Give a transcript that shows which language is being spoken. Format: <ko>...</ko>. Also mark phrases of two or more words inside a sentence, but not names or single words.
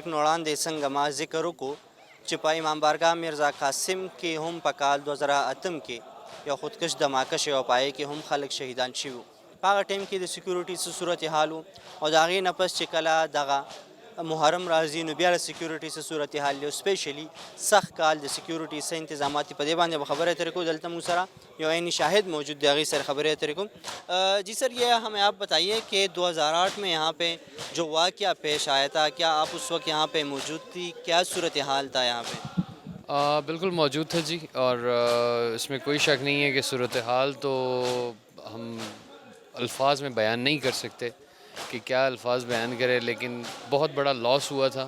<ps>نه وړاندې څنګه ما ذکر وکړو چې په امام بارګاه میرزا قاسم کې هم په کال 2008 کې یو خودکش دماکه شوی او په هغې کې هم خلک شهیدان شوي وو. په هغه ټایم کې د سیکیورټي څه صورتحال و او د هغې نه پس چې کله دغه محرم راځي نو بیا د سیکیورټي څه صورتحال دی او سپیشلی سخت کال د سیکیورټي څه انتظامات دي, په دې باندې به خبرې اترې کوو. دلته موږ سره یو</ps> <ur>عینی شاہد موجود ہے,</ur> <ps>هغې سره خبرې اترې کوو.</ps> <ur>جی سر, یہ ہمیں آپ بتائیے کہ 2008 میں یہاں پہ جو واقعہ پیش آیا تھا, کیا آپ اس وقت یہاں پہ موجود تھی, کیا صورتحال تھا یہاں پہ؟ بالکل موجود تھا جی, اور اس میں کوئی شک نہیں ہے کہ صورتحال تو ہم الفاظ میں بیان نہیں کر سکتے کہ کیا الفاظ بیان کرے, لیکن بہت بڑا لاس ہوا تھا.</ur>